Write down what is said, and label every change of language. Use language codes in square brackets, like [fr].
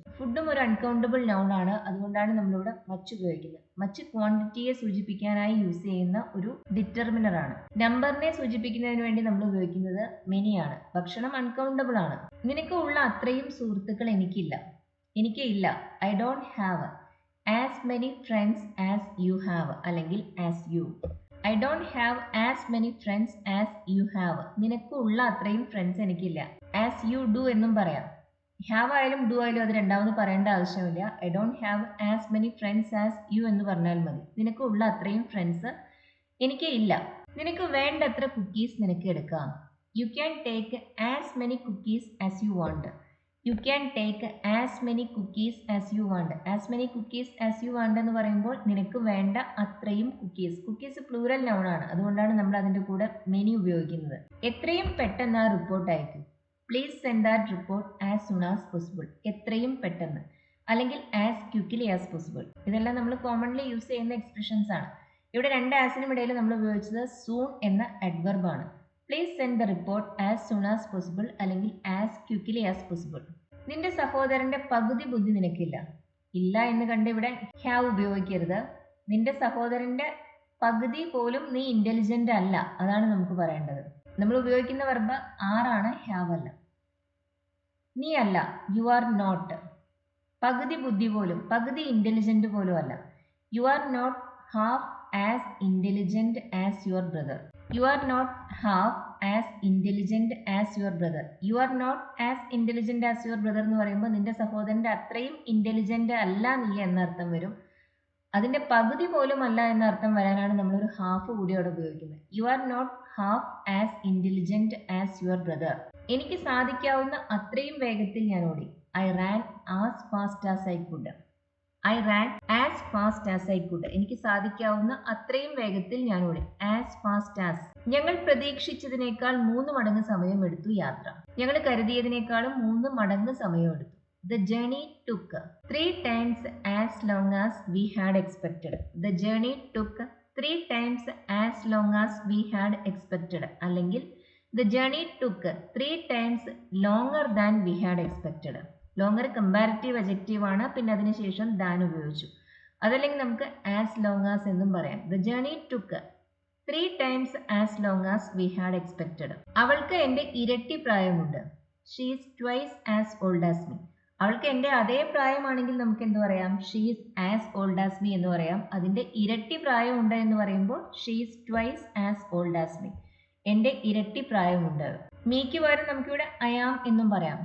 [ml] ഫുഡും ഒരു uncountable noun ആണ്. അതുകൊണ്ടാണ് നമ്മളിവിടെ മച്ച് ഉപയോഗിക്കുന്നത്. മച്ച് ക്വാണ്ടിറ്റിയെ സൂചിപ്പിക്കാനായി യൂസ് ചെയ്യുന്ന ഒരു ഡിറ്റർമിനർ ആണ്. നമ്പറിനെ സൂചിപ്പിക്കുന്നതിന് വേണ്ടി നമ്മൾ ഉപയോഗിക്കുന്നത് മെനി ആണ്. ഭക്ഷണം അൺകൗണ്ടബിൾ ആണ്. നിനക്ക് ഉള്ള അത്രയും സുഹൃത്തുക്കൾ എനിക്കില്ല. എനിക്ക് ഇല്ല. [en] I don't have as many friends as you have [ml] അല്ലെങ്കിൽ [en] as you. I don't have as many friends as you have. [ml] നിനക്ക് ഉള്ള അത്രയും ഫ്രണ്ട്സ് എനിക്കില്ല. [en] As you do [ml] എന്നും പറയാം. have ആയാലും do ആയാലും അത് രണ്ടാമത് പറയേണ്ട ആവശ്യമില്ല. [en] I don't have as many friends as you [ml] എന്ന് പറഞ്ഞാൽ മതി. നിനക്ക് ഉള്ള അത്രയും ഫ്രണ്ട്സ് എനിക്ക് ഇല്ല. നിനക്ക് വേണ്ടത്ര കുക്കീസ് നിനക്ക് എടുക്കാം. [en] You can take as many cookies as you want. You can take as many cookies as you want. As many cookies as you want [ml] എന്ന് പറയുമ്പോൾ നിനക്ക് വേണ്ട അത്രയും കുക്കീസ്. കുക്കീസ് പ്ലൂറൽ നൗൺ ആണ്. അതുകൊണ്ടാണ് നമ്മൾ അതിൻ്റെ കൂടെ മെനി ഉപയോഗിക്കുന്നത്. എത്രയും പെട്ടെന്ന് ആ റിപ്പോർട്ട് അയക്കും. [en] Please send that report as soon as possible. [ml] എത്രയും പെട്ടെന്ന് അല്ലെങ്കിൽ [en] As quickly as possible. [ml] ഇതെല്ലാം നമ്മൾ കോമൺലി യൂസ് ചെയ്യുന്ന എക്സ്പ്രഷൻസ് ആണ്. ഇവിടെ 2 ആസിനും ഇടയിൽ നമ്മൾ ഉപയോഗിച്ചത് സൂൺ എന്ന അഡ്വർബ് ആണ്. [en] please send the report as soon as possible [ml] അല്ലെങ്കിൽ [en] As quickly as possible. [ml] നിന്റെ സഹോദരന്റെ പകുതി ബുദ്ധി നിനക്കില്ല. ഇല്ല എന്ന് കണ്ട് ഇവിടെ ഹാവ് ഉപയോഗിക്കരുത്. നിന്റെ സഹോദരന്റെ പകുതി പോലും നീ ഇന്റലിജന്റ് അല്ല. അതാണ് നമുക്ക് പറയേണ്ടത്. നമ്മൾ ഉപയോഗിക്കുന്ന വെർബ് ആറാണ്, ഹാവ് അല്ല. നീ അല്ല, [en] You are not. [ml] പകുതി ബുദ്ധി പോലും, പകുതി ഇന്റലിജന്റ് പോലും അല്ല. [en] You are not half as intelligent as your brother. You are not half as intelligent as your brother. You are not as intelligent as your brother [ml] എന്ന് പറയുമ്പോൾ നിന്റെ സഹോദരന്റെ അത്രയും ഇന്റലിജന്റ് അല്ല നീ എന്നർത്ഥം വരും. അതിന്റെ പകുതി പോലും അല്ല എന്നർത്ഥം വരാനാണ് നമ്മളൊരു ഹാഫ് കൂടി അവിടെ ഉപയോഗിക്കുന്നത്. [en] You are not half as intelligent as your brother. [ml] എനിക്ക് സാധിക്കാവുന്ന അത്രയും വേഗത്തിൽ ഞാൻ ഓടി. [en] I ran as fast as I could. I ran as fast as I could. [ml] എനിക്ക് സാധിക്കാവുന്ന അത്രയും വേഗത്തിൽ ഞാൻ ഓടി. [en] As fast as. [ml] ഞങ്ങൾ പ്രതീക്ഷിച്ചതിനേക്കാൾ 3 മടങ്ങ് സമയമെടുത്തു യാത്ര. ഞങ്ങൾ കരുതിയതിനേക്കാളും 3 മടങ്ങ് സമയമെടുത്തു. [en] The journey took 3 times as long as we had expected. The journey took 3 times as long as we had expected. [ml] അല്ലെങ്കിൽ [en] The journey took 3 times longer than we had expected. [ml] Longer comparative adjective ആണ്, പിന്നെ അതിനുശേഷം than ഉപയോഗിച്ചു. അതല്ലെങ്കിൽ നമുക്ക് [en] as long as [ml] എന്നും പറയാം. [en] The journey took 3 times as long as we had expected. [ml] അവൾക്ക് എൻ്റെ ഇരട്ടി പ്രായമുണ്ട്. [en] She is twice as old as me. [ml] അവൾക്ക് എൻ്റെ അതേ പ്രായമാണെങ്കിൽ നമുക്ക് എന്ത് പറയാം? [en] she is as old as me [ml] എന്ന് പറയാം. അതിൻ്റെ ഇരട്ടി പ്രായമുണ്ട് എന്ന് പറയുമ്പോൾ [en] She is twice as old as me. [ml] എൻ്റെ ഇരട്ടി പ്രായമുണ്ട്. മീക്ക് പകരം നമുക്കിവിടെ [en] I am [ml] എന്നും പറയാം.